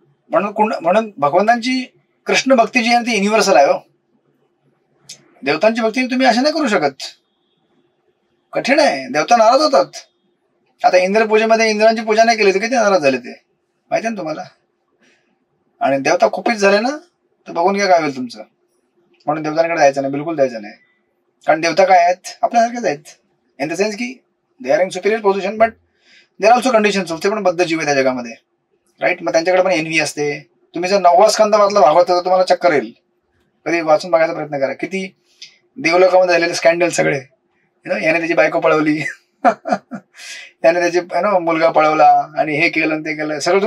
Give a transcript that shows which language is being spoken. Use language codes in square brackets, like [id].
[mr] म्हणून भगवंतांची कृष्ण भक्ती जी आहे ती युनिव्हर्सल आहे. हो, देवतांची भक्ती तुम्ही अशा नाही करू शकत, कठीण आहे. देवता नाराज होतात. आता इंद्र पूजेमध्ये इंद्रांची पूजा नाही केली तर किती नाराज झाले ते माहिती ना तुम्हाला. आणि देवता खूपच झाले ना तर बघून घ्या काय होईल तुमचं. म्हणून देवतांकडे जायचं नाही, बिलकुल जायचं नाही. कारण देवता काय आहेत, आपल्यासारखेच आहेत. [en] In the sense की they are in superior position, but there are also conditions. [mr] ते पण बद्ध जीव आहे त्या जगामध्ये. राईट. मग त्यांच्याकडे पण एनव्ही असते. तुम्ही जर 9वा स्कंद वाचला भागवत तर तुम्हाला चक्कर येईल. कधी वाचून बघायचा प्रयत्न करा. किती देवलोकामध्ये झालेले स्कॅन्डल सगळे. याने त्याची बायको पळवली, त्याने त्याची मुलगा पळवला आणि हे केलं ते केलं सगळं.